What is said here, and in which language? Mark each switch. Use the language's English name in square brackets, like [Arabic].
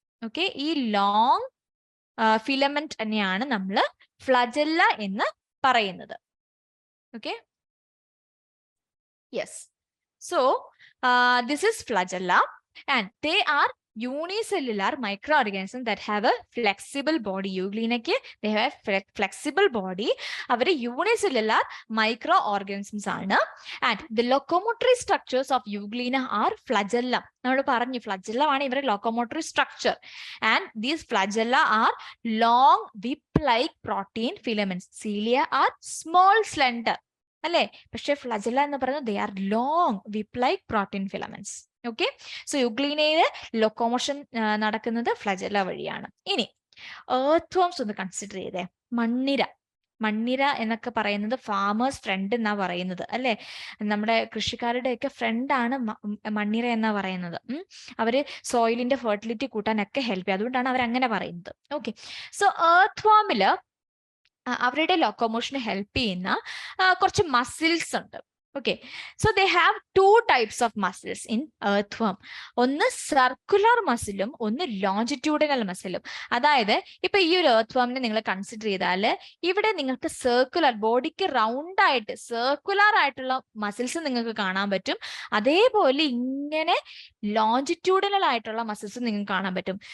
[Malayalam] Okay, ഈ long filament തന്നെയാണ് നമ്മൾ ഫ്ലജല്ല എന്ന് പറയുന്നത്. [English] Okay, yes. So this is flagella and they are unicellular microorganisms that have a flexible body. യൂഗ്ലീനയ്ക്ക് they have flexible body. അവർ unicellular microorganisms ആണ്. And the locomotory structures of euglena are flagella. [Malayalam] നമ്മൾ പറഞ്ഞു flagella ആണ് ഇവരുടെ locomotory structure. [English] And these flagella are long whip-like protein filaments. Cilia are small, slender. അല്ലേ? [Malayalam] പക്ഷേ flagella എന്ന് പറയുന്നത് [English] they are long whip-like protein filaments. [Malayalam] Okay, so യൂഗ്ലീനയില് locomotion നടക്കുന്നത് flagella വഴിയാണ്. ഇനി earthworms ഒന്ന് കൺസിഡർ ചെയ്തേ. മണ്ണിര എന്നൊക്കെ പറയുന്നത് ഫാമേഴ്സ് ഫ്രണ്ട് എന്നാ പറയുന്നത് അല്ലെ? നമ്മുടെ കൃഷിക്കാരുടെയൊക്കെ ഫ്രണ്ടാണ് മണ്ണിര എന്നാ പറയുന്നത്. അവര് സോയിലിന്റെ ഫെർട്ടിലിറ്റി കൂട്ടാനൊക്കെ ഹെൽപ്പ് ചെയ്യും. അതുകൊണ്ടാണ് അവർ അങ്ങനെ പറയുന്നത്. ഓക്കെ, സോ earthwormല് അവരുടെ ലൊക്കോമോഷന് ഹെൽപ്പ് ചെയ്യുന്ന കുറച്ച് മസിൽസ് ഉണ്ട്. [English] Okay, so they have two types of muscles in earthworm. [Malayalam] ഒന്ന് സർക്കുലർ മസിലും ഒന്ന് ലോഞ്ചിറ്റ്യൂഡിനൽ മസിലും. അതായത് ഇപ്പൊ ഈ ഒരു earthwormനെ നിങ്ങൾ കൺസിഡർ ചെയ്താൽ ഇവിടെ നിങ്ങൾക്ക് സർക്കുലർ, ബോഡിക്ക് റൗണ്ട് ആയിട്ട് സർക്കുലർ ആയിട്ടുള്ള മസിൽസ് നിങ്ങൾക്ക് കാണാൻ പറ്റും. അതേപോലെ ഇങ്ങനെ ലോഞ്ചിറ്റ്യൂഡിനൽ ആയിട്ടുള്ള മസിൽസ് നിങ്ങൾക്ക് കാണാൻ പറ്റും.